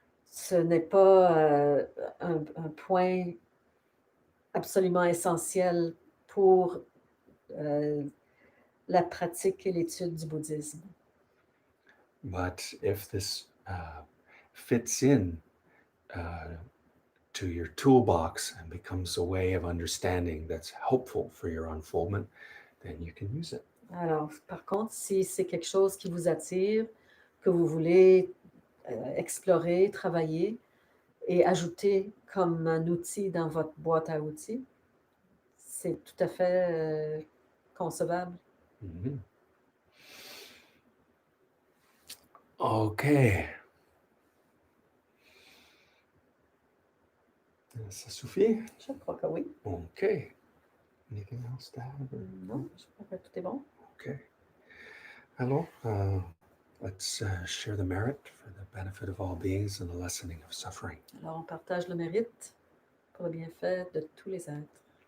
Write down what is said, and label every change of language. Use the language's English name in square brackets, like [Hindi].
[French] Ce n'est pas un point absolument essentiel pour la pratique et l'étude du bouddhisme. [English] But if this fits in to your toolbox and becomes a way of understanding that's helpful for your unfoldment, then you can use it. [French] Alors, par contre, si c'est quelque chose qui vous attire, que vous voulez explorer, travailler et ajouter comme un outil dans votre boîte à outils, c'est tout à fait concevable. Mm-hmm. [English] Okay. [French] Ça suffit? Je crois que oui. [English] Okay. Anything else to add? [French] Non, je crois que tout est bon. [English] Okay. Alors, let's share the merit for the benefit of all beings and the lessening of suffering. [French] Alors, on partage le mérite pour le bienfait de tous les êtres.